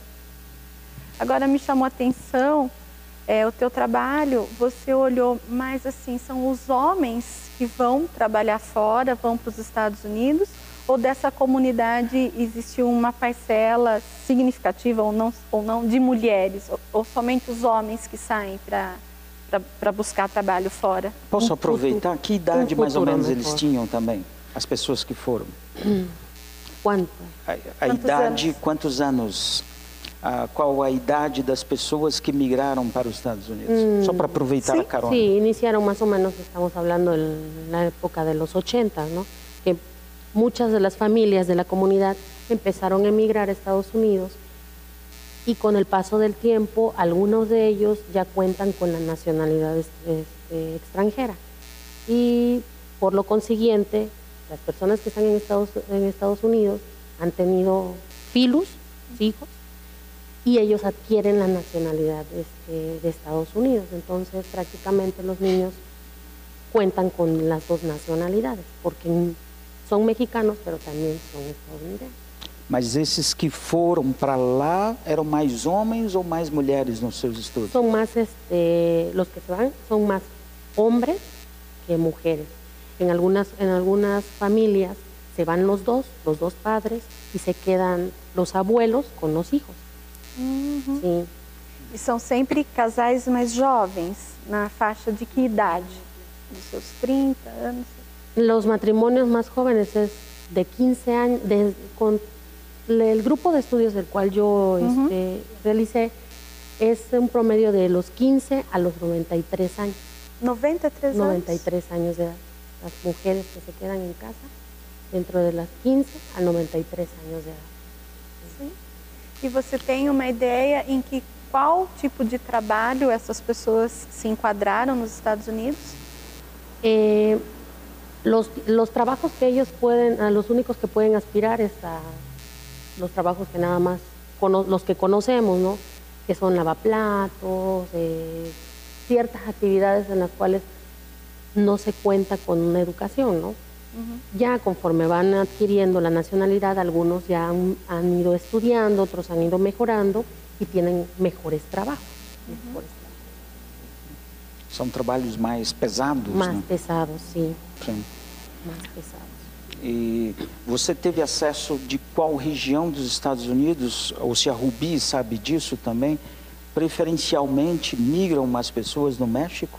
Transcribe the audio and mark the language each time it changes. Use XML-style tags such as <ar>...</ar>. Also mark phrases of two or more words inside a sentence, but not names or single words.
<pt>Agora me chamou a atenção o teu trabalho, você olhou mais assim, são os homens que vão trabalhar fora, vão para os Estados Unidos, ou dessa comunidade existe uma parcela significativa ou não de mulheres, ou somente os homens que saem para buscar trabalho fora? Posso aproveitar? Que idade mais ou menos eles tinham também? As pessoas que foram? Quanto? A idade, quantos anos? Qual a idade das pessoas que migraram para os Estados Unidos? Só para aproveitar a carona.</pt> <es>Sí, iniciaron más o menos, estamos hablando en la época de los 80, ¿no? Que muchas de las familias de la comunidad empezaron a emigrar a Estados Unidos y con el paso del tiempo algunos de ellos ya cuentan con la nacionalidad extranjera y por lo consiguiente las personas que están en Estados Unidos han tenido hijos y ellos adquieren la nacionalidad de Estados Unidos. Entonces prácticamente los niños cuentan con las dos nacionalidades porque son mexicanos pero también son estadounidenses.</es> <pt>Mas esses que foram para lá eram mais homens ou mais mulheres nos seus estudos?</pt> <es>Son más, los que se van son más hombres que mujeres. En algunas familias se van los dos padres y se quedan los abuelos con los hijos.</es> <pt>Sim. E são sempre casais mais jovens, na faixa de que idade? Dos seus 30 anos?</pt> <es>Los matrimonios más jóvenes es de 15 años, con el grupo de estudios del cual yo realicé es un promedio de los 15 a los 93 años.</es> <pt>93 anos?</pt> <es>93 años de edad. Las mujeres que se quedan en casa dentro de las 15 a 93 años de edad.</es> <pt>Sim. E você tem uma ideia em qual tipo de trabalho essas pessoas se enquadraram nos Estados Unidos?</pt> <es>Los trabajos que ellos los únicos que pueden aspirar es a los trabajos que nada más, los que conocemos, ¿no? Que son lavaplatos, ciertas actividades en las cuales no se cuenta con una educación, ¿no? Ya conforme van adquiriendo la nacionalidad, algunos ya han ido estudiando, otros han ido mejorando y tienen mejores trabajos.</es> <pt>São trabalhos mais pesados,</pt> <es>Más</es> <pt>né?</pt> <es>pesados, sí,</es> <pt>Sim.</pt> <es>más pesados.</es> <pt>E você teve acesso de qual região dos Estados Unidos, ou se a Rubi sabe disso também, preferencialmente migram mais pessoas no México?</pt>